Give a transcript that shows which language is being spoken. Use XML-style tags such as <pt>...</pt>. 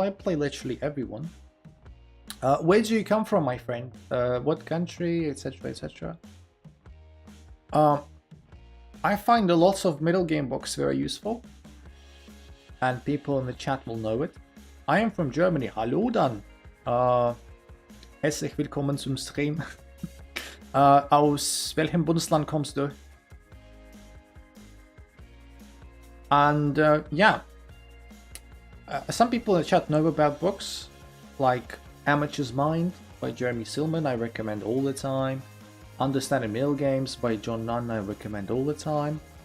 <en>I play literally everyone. Where do you come from, my friend? What country, etc, etc. I find a lot of middle game books very useful, and people in the chat will know it. I am from Germany.</en> <de>Hallo dann. Herzlich willkommen zum Stream. Aus welchem Bundesland kommst du?</de> <en>And yeah, some people in the chat know about books like Amateur's Mind by Jeremy Silman, I recommend all the time. Understanding Middle Games by John Nunn, I recommend all the time.</en>